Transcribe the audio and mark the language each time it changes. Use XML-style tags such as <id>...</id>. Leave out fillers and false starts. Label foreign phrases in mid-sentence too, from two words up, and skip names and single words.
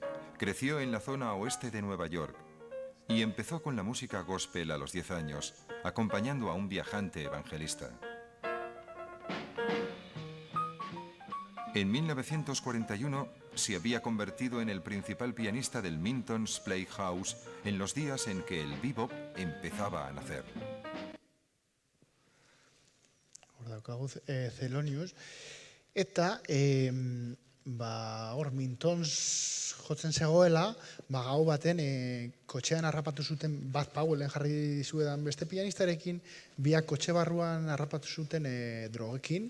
<es>Creció en la zona oeste de Nueva York y empezó con la música gospel a los 10 años, acompañando a un viajante evangelista. En 1941 se había convertido en el principal pianista del Minton's Playhouse en los días en que el bebop empezaba a nacer.</es> <eu>Hor daukagu Thelonious. Eta hor Mintons jotzen zegoela, gau baten kotxean harrapatu zuten, bat Powellen jarri zuedan beste pianistarekin, biak kotxe barruan harrapatu zuten drogekin.</eu>